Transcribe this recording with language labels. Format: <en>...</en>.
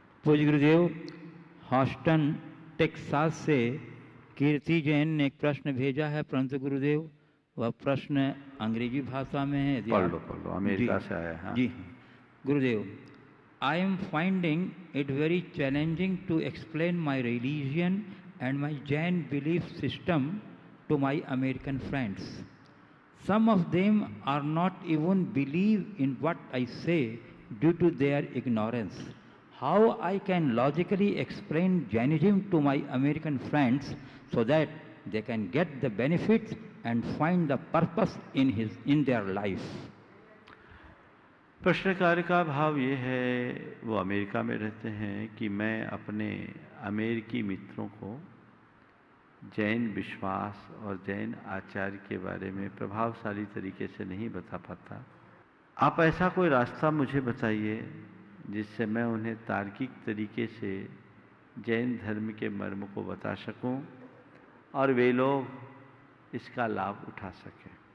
<hi>पूज्य गुरुदेव, Houston Texas से कीर्ति जैन ने एक प्रश्न भेजा है, परंतु गुरुदेव वह प्रश्न अंग्रेजी भाषा में है। यदि पढ़ लो, अमेरिका से आया है।</hi> <en>जी Gurudev, I am finding it very challenging to explain my religion and my Jain belief system to my American friends. Some of them are not even believe in what I say due to their ignorance. How I can logically explain Jainism to my American friends so that they can get the benefits and find the purpose in their life?</en> <hi>प्रश्नकार का भाव ये है, वो America में रहते हैं, कि मैं अपने अमेरिकी मित्रों को जैन विश्वास और जैन आचार के बारे में प्रभावशाली तरीके से नहीं बता पाता। आप ऐसा कोई रास्ता मुझे बताइए जिससे मैं उन्हें तार्किक तरीके से जैन धर्म के मर्म को बता सकूं और वे लोग इसका लाभ उठा सकें।</hi>